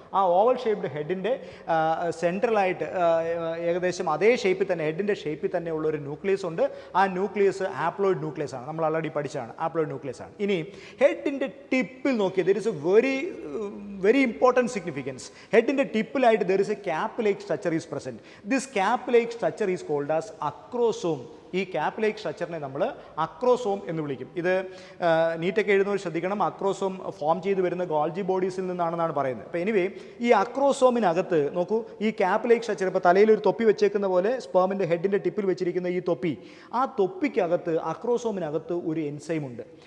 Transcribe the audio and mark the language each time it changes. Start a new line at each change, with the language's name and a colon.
Malayalam: ആ oval shaped ഹെഡിൻ്റെ സെൻട്രലായിട്ട് ഏകദേശം അതേ ഷേപ്പിൽ തന്നെ, ഹെഡിൻ്റെ ഷേപ്പിൽ തന്നെ ഉള്ള ഒരു ന്യൂക്ലിയസ് ഉണ്ട്. ആ ന്യൂക്ലിയസ് ആപ്ലോയിഡ് ന്യൂക്ലിയസ് ആണ്, നമ്മൾ ഓൾറെഡി പഠിച്ചതാണ്, ആപ്ലോയിഡ് ന്യൂക്ലിയസ് ആണ്. ഇനി ഹെഡിൻ്റെ ടിപ്പിൽ നോക്കിയത്,
English: There is a very important significance.
Malayalam: ഹെഡിൻ്റെ ടിപ്പിലായിട്ട്
English: there is a cap-like structure is present. This cap-like structure is called as acrosome.
Malayalam: ഈ ക്യാപ്പ് ലൈക്ക് സ്ട്രക്ചറിനെ നമ്മൾ അക്രോസോം എന്ന് വിളിക്കും. ഇത് നീറ്റൊക്കെ എഴുതുന്നവർ ശ്രദ്ധിക്കണം, അക്രോസോം ഫോം ചെയ്ത് വരുന്ന ഗോൾജി ബോഡീസിൽ നിന്നാണെന്നാണ് പറയുന്നത്. അപ്പോൾ എനിവേ ഈ അക്രോസോമിനകത്ത് നോക്കൂ, ഈ ക്യാപ്പ് ലൈക്ക് സ്ട്രക്ചർ, ഇപ്പോൾ തലയിൽ ഒരു തൊപ്പി വെച്ചേക്കുന്ന പോലെ സ്പേമിൻ്റെ ഹെഡിൻ്റെ ടിപ്പിൽ വെച്ചിരിക്കുന്ന ഈ തൊപ്പി, ആ തൊപ്പിക്കകത്ത് അക്രോസോമിനകത്ത് ഒരു എൻസൈം ഉണ്ട്.